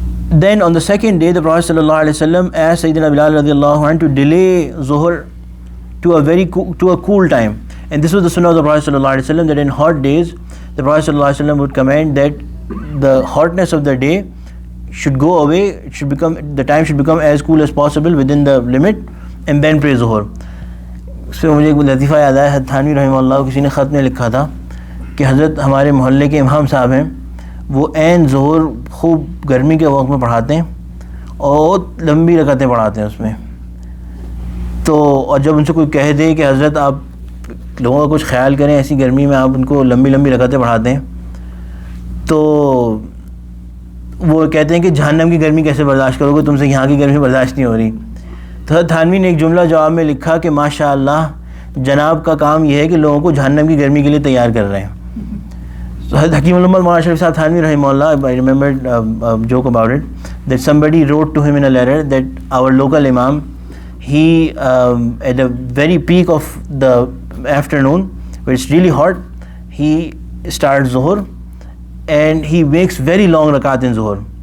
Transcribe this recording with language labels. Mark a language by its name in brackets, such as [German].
[English] Then on the second day, the Prophet sallallahu alaihi wasallam asked Sayyidina Bilal radiyallahu anhu to delay Zuhr to a cool time. And this was the sunnah of the Prophet sallallahu alaihi wasallam, that in hot days the Prophet sallallahu alaihi wasallam would command that the hotness of the day should go away. The time should become as cool as possible within the limit, and then pray Zuhr. [Urdu] اس سے مجھے ایک لطیفہ یاد آیا. تھانوی رحمہ اللہ کسی نے خط میں لکھا تھا کہ حضرت ہمارے محلے کے امام صاحب ہیں، وہ عین ظہر خوب گرمی کے وقت میں پڑھاتے ہیں اور لمبی رکعتیں پڑھاتے ہیں اس میں. تو اور جب ان سے کوئی کہہ دے کہ حضرت آپ لوگوں کا کچھ خیال کریں، ایسی گرمی میں آپ ان کو لمبی رکعتیں پڑھاتے ہیں، تو وہ کہتے ہیں کہ جہنم کی گرمی کیسے برداشت کرو گے، تم سے یہاں کی گرمی برداشت نہیں ہو رہی. تو تھانوی نے ایک جملہ جواب میں لکھا کہ ماشاء اللہ جناب کا کام یہ ہے کہ لوگوں کو جہنم کی گرمی کے لیے تیار کر رہے ہیں. [English] حکیم الامت مولانا شریف صاحب تھانوی رحمہ اللہ, I remembered a joke about it, that somebody wrote to him in a letter that our local imam, he at the very peak of the afternoon where it's really hot, he starts Zuhr and he makes very long rakat in Zuhr.